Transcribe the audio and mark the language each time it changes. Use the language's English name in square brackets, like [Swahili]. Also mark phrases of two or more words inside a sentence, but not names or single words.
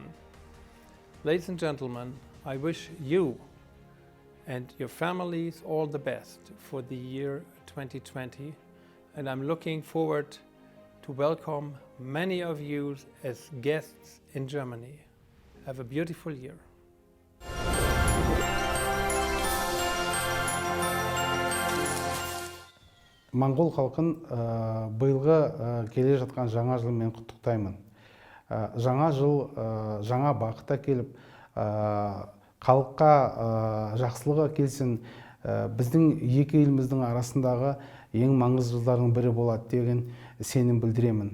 [English] Ladies and gentlemen, I wish you and your families all the best for the year 2020, and I'm looking forward to welcome many of you as guests in Germany. Have a beautiful year. [Kazakh] Моңғол халқын биылғы келе жатқан жаңа жылмен құттықтаймын. Жаңа жыл жаңа бақыт әкеліп, халыққа жақсылығы келсін, біздің екі еліміздің арасындағы ең маңызды жылдардың бірі болады деген сенім білдіремін.